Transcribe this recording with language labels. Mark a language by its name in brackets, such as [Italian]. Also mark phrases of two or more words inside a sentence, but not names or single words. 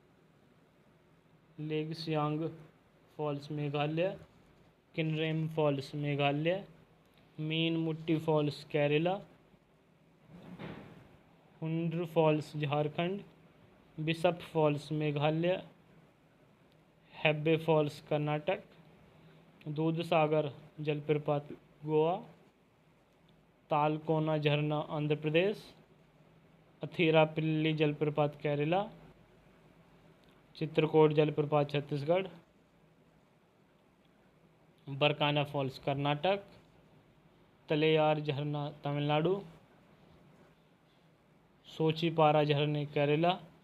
[Hindi] लेगसियांग फॉल्स मेघालय। किनरेम फॉल्स मेघालय। मीन मुट्टी फॉल्स केरला। हुंड्र फॉल्स झारखंड। बिशप फॉल्स मेघालय। हेब्बे फॉल्स कर्नाटक। दूधसागर जलप्रपात गोवा। तालकोना झरना आंध्र प्रदेश। अथिरापल्ली जलप्रपात केरला। चित्रकूट जलप्रपात छत्तीसगढ़। बरकाना फॉल्स कर्नाटक। तलेयार झरना तमिलनाडु। सोचीपारा झरने केरला।